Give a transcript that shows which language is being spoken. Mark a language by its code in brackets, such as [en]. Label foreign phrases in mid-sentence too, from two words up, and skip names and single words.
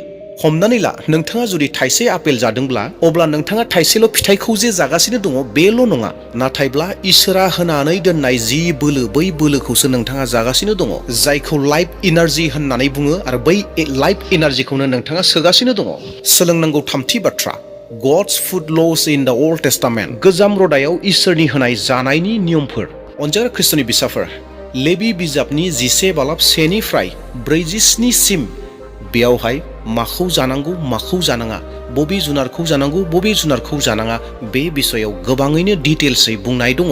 [brx] हमनानै ला, नोंथाङा जुदि थाइसे आपेल जादोंब्ला, अब्ला नोंथाङा थाइसेल' फिथाइखौ जे जागासिनो दङ बेल' नङा, नाथायब्ला इसोरा होनानै दोननाय जि बोलो, बै बोलोखौसो नोंथाङा जागासिनो दङ, जायखौ [en] life energy [brx] होननानै बुङो, आरो बै लाइफ इनार्जिखौनो नोंथाङा सोगासिनो दङ। सोलोंनांगौ थामथि बाथ्रा [en] God's food laws in the Old Testament. [brx] गोजाम रदायाव इसोरनि होनाय जानायनि नियमफोर। अनजाग्रा खृष्टनि बिसाफोर, लेबि बिजाबनि 11 बालाब 1 निफ्राय 47 सिम बेयावहाय माखौ जानांगौ माखौ जानाङा, बबे जुनारखौ जानांगौ बबे जुनारखौ जानाङा बे बिसयाव गोबाङैनो डिटेल्सै बुंनाय दङ।